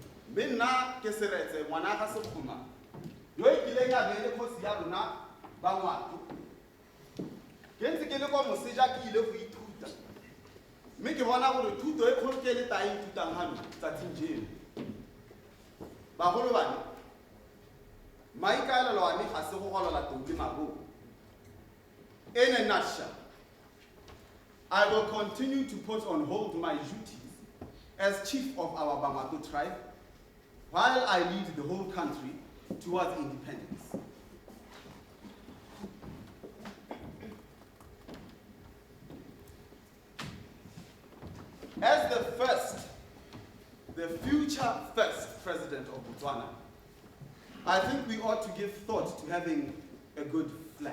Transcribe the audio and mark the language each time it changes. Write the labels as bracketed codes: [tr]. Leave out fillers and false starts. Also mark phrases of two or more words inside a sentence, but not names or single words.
[tn] Benna ke seretse ngwana ka sekgoma. Yo ikileng a bele khosi ya rona ba ngwato. Ke ntse ke le kwa moseja ke ile go ithuta. Mme ke bona gore thuto e kgolo ke le ta ithutang hano tsatsing jeno. Bagolo bana maikaelelo a me ga se go golola tou le maboko. [en] In a nutshell, I will continue to put on hold my duties as chief of our Bamato tribe while I lead the whole country towards independence. As the future first president of Botswana, I think we ought to give thought to having a good flag.